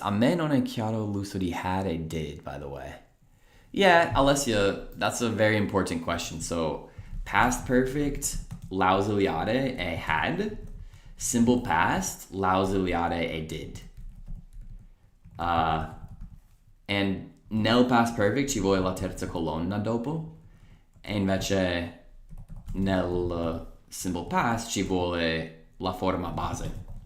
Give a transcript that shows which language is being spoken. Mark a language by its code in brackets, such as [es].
[it] A me non è chiaro l'uso di had e did, [en] by the way. Yeah, Alessia, that's a very important question. [it] So, past perfect, l'ausiliare è had. Simple past, l'ausiliare è did. And nel past perfect ci vuole la terza colonna dopo. E invece nel simple past ci vuole la forma base.